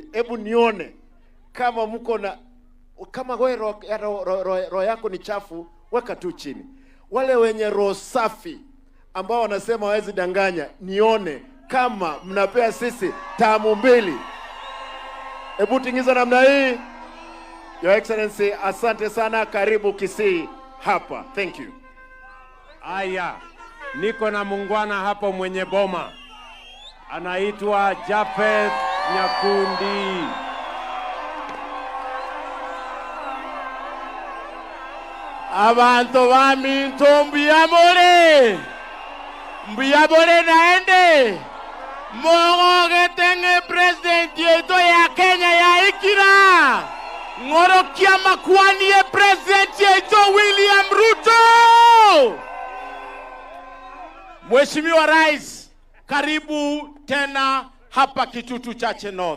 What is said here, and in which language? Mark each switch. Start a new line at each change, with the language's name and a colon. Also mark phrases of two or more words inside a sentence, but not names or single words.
Swahili: Hebu nione kama mko na, kama wewe roho yako ni chafu, weka tu chini. Wale wenye roho safi ambao wanasema hawezi danganya, nione kama mnapea sisi tamu 2. Hebu tingiza namna hii.
English: Your Excellency,
Swahili: asante sana, karibu Kisii hapa.
English: Thank you.
Swahili: Aya, niko na muungwana hapo mwenye boma, anaitwa Jafet Nyakundi.
Gusii: Abantu baminto mbiyabore naende Mongo getenge president yetu ya Kenya ya ikira ngorokia makwani ya President yetu William Ruto.
Swahili: Mheshimiwa Rais, karibu tena hapa Kitutu Chache North.